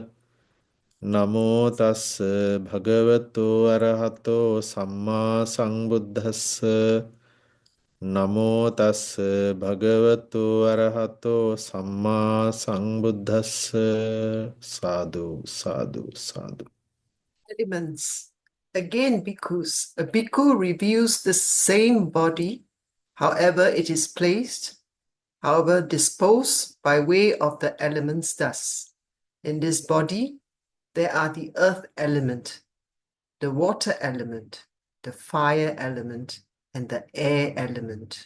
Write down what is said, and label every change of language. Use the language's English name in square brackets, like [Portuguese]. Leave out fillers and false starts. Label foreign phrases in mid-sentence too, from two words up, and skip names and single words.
[Pali] Namo tassa bhagavato arahato samma sambuddhassa. Namo tassa bhagavato arahato samma sambuddhassa. Sadhu, sadhu, sadhu. [English] Elements. Again, bhikkhus. A bhikkhu reviews the same body, however it is placed, however disposed by way of the elements thus. In this body, there are the earth element, the water element, the fire element, and the air element.